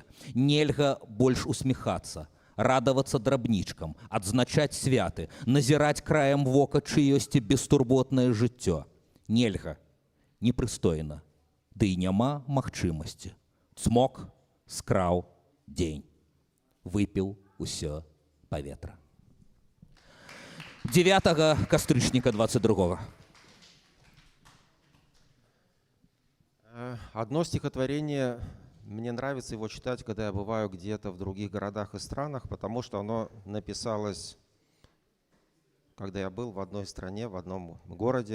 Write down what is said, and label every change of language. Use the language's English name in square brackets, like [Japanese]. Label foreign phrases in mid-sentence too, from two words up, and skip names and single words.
[Belarusian] Нельга больш усміхацца, радавацца драбнічкам, адзначаць святы, назіраць краем вока чыёсьці бестурботнае жыццё. Нельга, непрыстойна, ды і няма магчымасці. Цмок скраў дзень, выпіў усё паветра. 9 кастрычніка 22-го. [Russian] Одно стихотворение, мне нравится его читать, когда я бываю где-то в других городах и странах, потому что оно написалось, когда я был в одной стране, в одном городе.